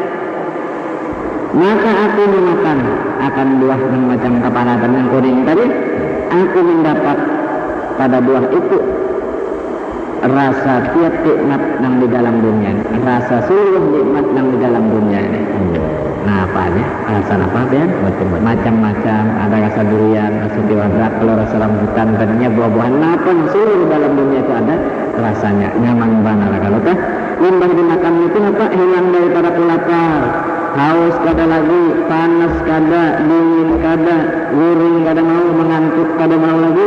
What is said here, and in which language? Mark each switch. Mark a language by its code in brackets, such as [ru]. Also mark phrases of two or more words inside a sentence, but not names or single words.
[id] Maka aku memakan akan buah yang macam kepala dan yang kuning tadi. Aku mendapat pada buah itu rasa tiap nikmat yang di dalam dunia ini, rasa seluruh nikmat yang di dalam dunia ini. Nah, apanya? Rasa apa, Bian? Macam-macam. Ada rasa durian, rasa tiwadrak, kalau rasa rambutan, tadinya buah-buahan. Apa seluruh dalam dunia itu ada rasanya, nyaman banget. [bjn] Kalau kah limbah dimakan itu apa? Hilang daripada lapar, haus kada lagi, panas kada, dingin kada, guring kada mau, mengantuk kada mau lagi.